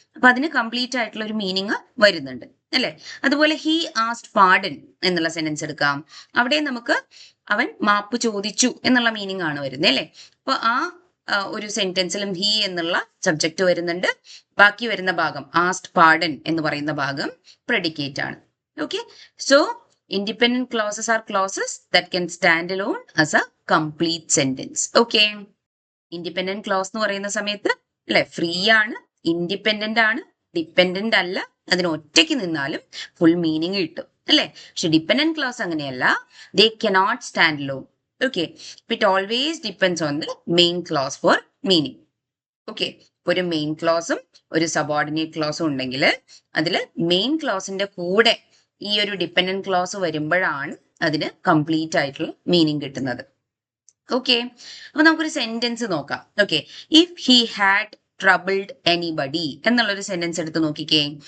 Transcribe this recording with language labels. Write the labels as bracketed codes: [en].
[ml] അപ്പൊ അതിന് കംപ്ലീറ്റ് ആയിട്ടുള്ള ഒരു മീനിങ് വരുന്നുണ്ട്, അല്ലെ? അതുപോലെ [en] he asked pardon [ml] എന്നുള്ള സെന്റൻസ് എടുക്കാം. അവിടെ നമുക്ക് അവൻ മാപ്പ് ചോദിച്ചു എന്നുള്ള മീനിങ് ആണ് വരുന്നത്, അല്ലെ? അപ്പൊ ആ ഒരു സെന്റൻസിലും ഹി എന്നുള്ള സബ്ജക്റ്റ് വരുന്നുണ്ട്. ബാക്കി വരുന്ന ഭാഗം ആസ്ക്ഡ് പാർഡൻ എന്ന് പറയുന്ന ഭാഗം പ്രെഡിക്കേറ്റ് ആണ്. [en] Okay, so independent clauses are clauses that can stand alone as a complete sentence. [ml] Okay, independent clause എന്ന് പറയുന്ന സമയത്ത്, അല്ലെ, ഫ്രീ ആണ്, ഇൻഡിപെൻഡന്റ് ആണ്, ഡിപ്പെൻഡന്റ് അല്ല, അതിന് ഒറ്റയ്ക്ക് നിന്നാലും ഫുൾ മീനിങ് കിട്ടും, അല്ലെ? പക്ഷെ ഡിപ്പെൻഡന്റ് ക്ലോസ് അങ്ങനെയല്ല, [en] they cannot stand alone. Okay, it always depends on the main clause for meaning. [ml] Okay, ഒരു മെയിൻ ക്ലോസും ഒരു സബോർഡിനേറ്റ് ക്ലോസും ഉണ്ടെങ്കിൽ അതിൽ മെയിൻ ക്ലോസിന്റെ കൂടെ ഈ ഒരു ഡിപ്പെൻഡന്റ് ക്ലോസ് വരുമ്പോഴാണ് അതിന് കംപ്ലീറ്റ് ആയിട്ടുള്ള മീനിങ് കിട്ടുന്നത്. ഓക്കെ, അപ്പൊ നമുക്കൊരു സെന്റൻസ് നോക്കാം. Okay, [en] if he had troubled anybody [ml] എന്നുള്ളൊരു സെന്റൻസ് എടുത്ത് നോക്കിക്കേ.